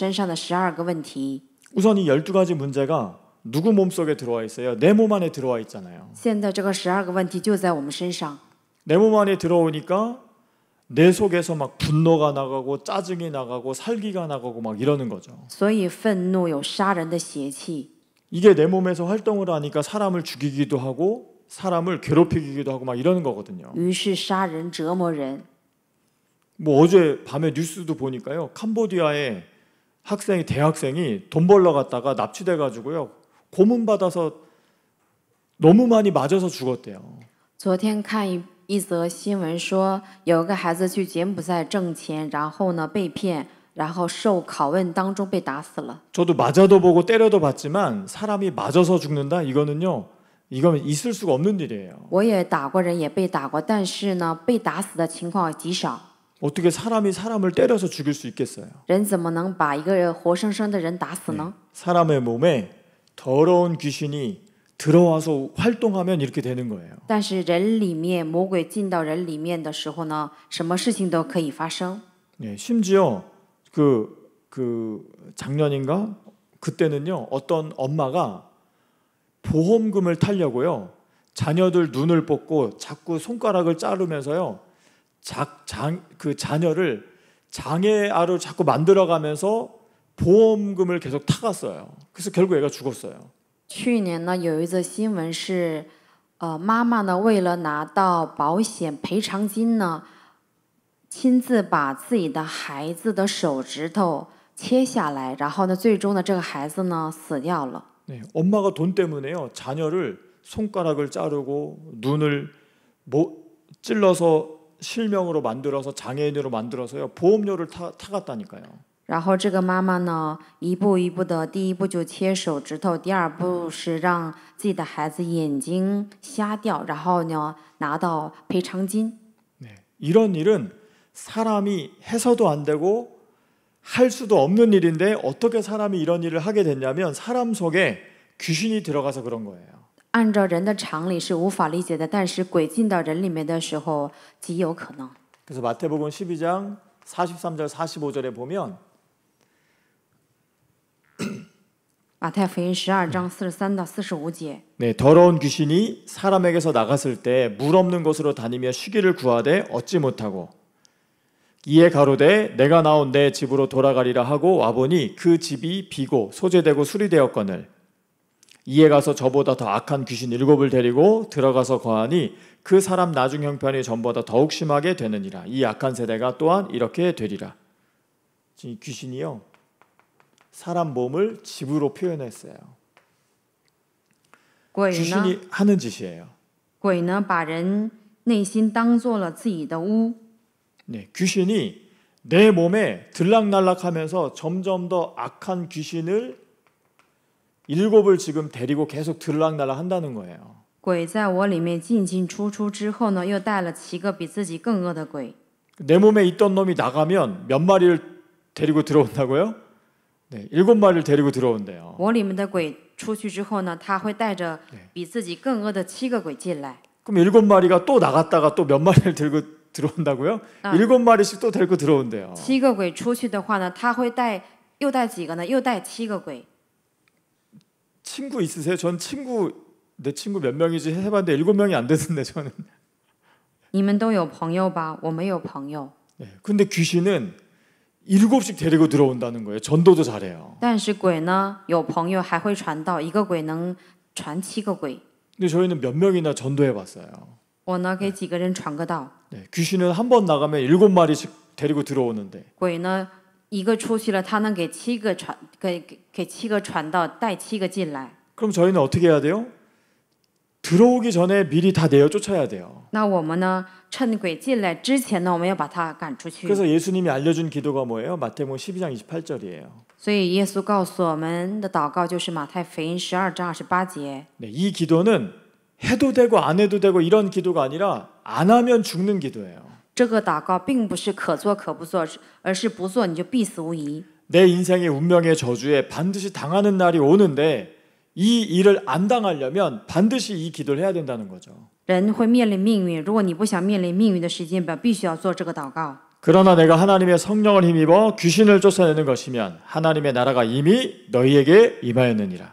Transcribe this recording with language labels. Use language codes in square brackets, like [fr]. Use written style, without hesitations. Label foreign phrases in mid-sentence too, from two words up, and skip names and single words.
[zh] 圣经告诉我们要解开我们身上的12个问题。 [ko] 우선 이 12가지 문제가 누구 몸속에 들어와 있어요? 내 몸 안에 들어와 있잖아요. [zh] 现在这个12个问题就在我们身上， [ko] 내 몸 안에 들어오니까 내 속에서 막 분노가 나가고 짜증이 나가고 살기가 나가고 막 이러는 거죠. [zh] 所以愤怒有杀人的邪气， [ko] 이게 내 몸에서 활동을 하니까 사람을 죽이기도 하고 사람을 괴롭히기도 하고 막 이러는 거거든요. [zh] 于是杀人折磨人。 [ko] 뭐 어제 밤에 뉴스도 보니까요. 캄보디아의 대학생이 돈 벌러 갔다가 납치돼 가지고요. 고문 받아서 너무 많이 맞아서 죽었대요. [zh] 昨天看一则新闻说，有个孩子去柬埔寨挣钱，然后呢被骗，然后受拷问当中被打死了。 [ko] 저도 맞아도 보고 때려도 봤지만 사람이 맞아서 죽는다 이거는 있을 수가 없는 일이에요. [zh] 我也打过人，也被打过，但是呢被打死的情况极少。 [ko] 어떻게 사람이 사람을 때려서 죽일 수 있겠어요? [zh] 人怎么能把一个活生生的人打死呢？ [ko] 사람의 몸에 더러운 귀신이 들어와서 활동하면 이렇게 되는 거예요. [zh] 但是人里面魔鬼进到人里面的时候呢，什么事情都可以发生。 [ko] 네, 심지어 그 작년인가 그때는요 어떤 엄마가 보험금을 타려고요 자녀들 눈을 뽑고 자꾸 손가락을 자르면서요 그 자녀를 장애아로 자꾸 만들어가면서 보험금을 계속 타갔어요. 그래서 결국 애가 죽었어요. [zh] 去年呢，有一则新闻是，妈妈呢为了拿到保险赔偿金呢，亲自把自己的孩子的手指头切下来，然后呢，最终呢，这个孩子呢死掉了。 [ko] 네, 엄마가 돈 때문에요 자녀를 손가락을 자르고 눈을 찔러서 실명으로 만들어서 장애인으로 만들어서요 보험료를 타갔다니까요. [zh] 然后这个妈妈呢，一步一步的，第一步就切手指头，第二步是让自己的孩子眼睛瞎掉，然后呢拿到赔偿金。 [ko] 네, 이런 일은 사람이 해서도 안 되고 할 수도 없는 일인데 어떻게 사람이 이런 일을 하게 됐냐면 사람 속에 귀신이 들어가서 그런 거예요. [zh] 按照人的常理是无法理解的，但是鬼进到人里面的时候极有可能。 [ko] 그래서 마태복음 12장 43절 45절에 보면 [zh] 马太福音12章43到45节， [ko] 네, 더러운 귀신이 사람에게서 나갔을 때 물 없는 곳으로 다니며 쉬기를 구하되 얻지 못하고 이에 가로되 내가 나온 내 집으로 돌아가리라 하고 와보니 그 집이 비고 소재되고 수리되었거늘 이에 가서 저보다 더 악한 귀신 7을 데리고 들어가서 거하니 그 사람 나중 형편이 전보다 더욱 심하게 되느니라. 이 악한 세대가 또한 이렇게 되리라. 이 귀신이요 사람 몸을 집으로 표현했어요. [zh] 鬼呢， [ko] 귀신이 하는 짓이에요. [zh] 鬼呢把人内心当做了自己的屋， [ko] 네, 귀신이 내 몸에 들락날락하면서 점점 더 악한 귀신을 7을 지금 데리고 계속 들락날락 한다는 거예요. [zh] 鬼在我里面进进出出之后呢，又带了7个比自己更恶的鬼。 [ko] 내 몸에 있던 놈이 나가면 몇 마리를 데리고 들어온다고요? 네, 7마리를 데리고 들어온대요. [zh] 我里面的鬼出去之后呢，他会带着比自己更恶的7个鬼进来。 [ko] 그럼 7마리가 또 나갔다가 또 몇 마리를 데리고 들어온다고요? 7마리씩 또 데리고 들어온대요. [zh] 7 个鬼出去的话呢，他会又带几个呢？又带7个鬼。 [ko] 친구 있으세요? 전 내 친구 몇 명이지 해봤는데 7명이 안 되던데 저는. [zh] 你们都有朋友吧？我没有朋友。 [ko] 네, 근데 귀신은 7씩 데리고 들어온다는 거예요. 전도도 잘해요. [zh] 但是鬼呢，有朋友还会传道，一个鬼能传7个鬼。 [ko] 근데 저희는 몇 명이나 전도해봤어요. [zh] 我呢给几个人传个道， [ko] 네, 귀신은 한 번 나가면 7마리씩 데리고 들어오는데 [zh] 鬼呢一个出去了，他能给7个传道，带7个进来。 [ko] 그럼 저희는 어떻게 해야 돼요? 들어오기 전에 미리 다 내어 쫓아야 돼요. [zh] 那我们呢，趁鬼进来之前呢，我们要把他赶出去。 [ko] 그래서 예수님이 알려준 기도가 뭐예요? 마태복음 12장 28절이에요. [zh] 所以耶稣告诉我们的祷告就是马太福音12章28节。 [ko] 네, 이 기도는 해도 되고 안 해도 되고 이런 기도가 아니라 안 하면 죽는 기도예요. [zh] 这个祷告并不是可做可不做，而是不做你就必死无疑。 [ko] 내 인생의 운명의 저주에 반드시 당하는 날이 오는데 이 일을 안 당하려면 반드시 이 기도를 해야 된다는 거죠. [zh] 人会面临命运，如果你不想面临命运的时间表，必须要做这个祷告。 [ko] 그러나 내가 하나님의 성령을 힘입어 귀신을 쫓아내는 것이면 하나님의 나라가 이미 너희에게 임하였느니라.